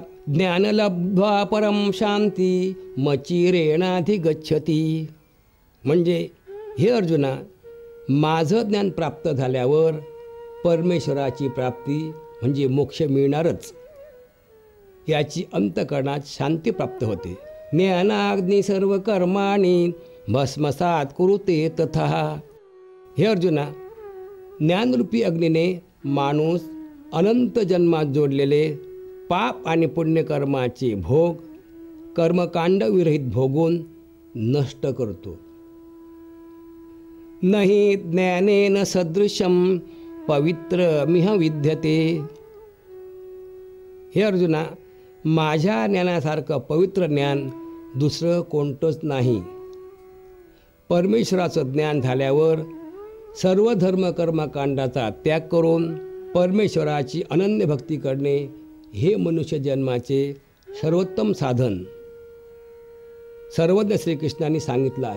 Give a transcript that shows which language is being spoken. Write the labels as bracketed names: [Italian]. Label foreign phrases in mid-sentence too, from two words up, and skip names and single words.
[Sanskrit] ज्ञान लब्ध्वा परम शांती मचिरेणाधिगच्छती. [Marathi] म्हणजे हे अर्जुना, माझं ज्ञान प्राप्त झाल्यावर परमेश्वराची प्राप्ती म्हणजे मोक्ष मिळणारच. याची अंतःकरणात शांती प्राप्त होते. [Sanskrit] ज्ञानाग्नी सर्व कर्माणि भस्मसात कुरुते तथा. [Marathi] हे अर्जुना, ज्ञानरूपी अग्नीने माणूस अनंत जन्मात जोडलेले पाप आणि पुण्यकर्माचे भोग कर्मकांड विरहित भोगून नष्ट करतो. [Sanskrit] नहि ज्ञानेन सदृशम पवित्रमिह विद्यते. [Marathi] हे अर्जुना, माझ्या ज्ञानासारखं पवित्र ज्ञान दुसरं कोणतंच नाही. परमेश्वराचं ज्ञान झाल्यावर सर्व धर्म कर्मकांडाचा त्याग करून परमेश्वराची अनन्य भक्ती करणे हे मनुष्य जन्माचे सर्वोत्तम साधन सर्वज्ञ श्रीकृष्णांनी सांगितलं आहे.